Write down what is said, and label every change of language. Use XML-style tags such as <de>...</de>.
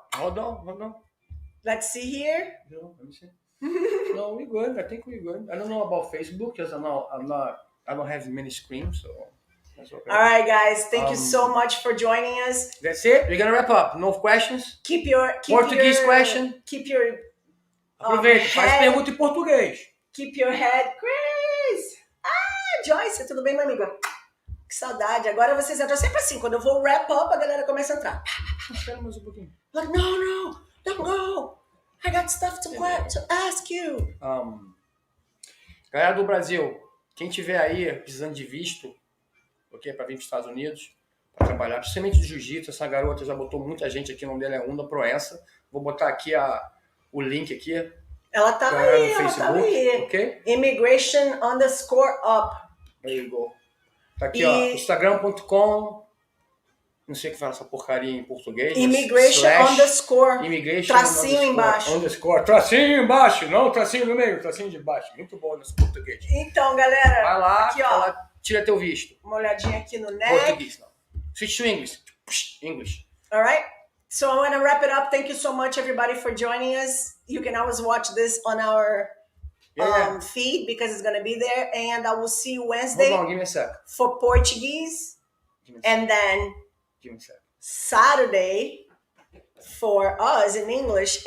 <en>Hold on. Let's see here. No, let me see. No, we're good. I think we're good. I don't know about Facebook because I don't have many screens, so that's okay. All right, guys. Thank you so much for joining us. That's it. We're gonna wrap up. No questions? Keep your Portuguese question? Keep your</en> <pt>Aproveita, faz pergunta em português.</pt> <en>Keep your head, Chris.</en> <pt>Joyce, tudo bem, minha amiga? Que saudade. Agora vocês entram sempre assim. Quando eu vou wrap up, a galera começa a entrar. Espera mais um pouquinho.</pt> <en>Like, no, don't go. I got stuff to ask you.</en> <pt>Galera do Brasil, quem tiver aí precisando de visto, ok, para vir para os Estados Unidos, para trabalhar, principalmente de jiu-jitsu, essa garota já botou muita gente aqui, o nome dela é Unda Proença. Vou botar aqui o link aqui. Ela tá aí, ela tá aí. Ok?</pt> <en>Immigration_up. There you go.</en> <pt>Tá aqui, ó, instagram.com. Não sei o que fala essa porcaria em português. Immigration_. Tracinho embaixo. Tracinho embaixo, não tracinho no meio, tracinho de baixo. Muito bom nesse português. Então, galera. Vai lá, aqui, ó. Tira teu visto. Uma olhadinha aqui no neck. Português, não.</pt> <en>Switch to English. English. All right. So I want to wrap it up. Thank you so much, everybody, for joining us. You can always watch this on our feed because it's going to be there. And I will see you Wednesday. Hold on, give me a sec. For Portuguese. And then give me a sec. Saturday for us in English.</en>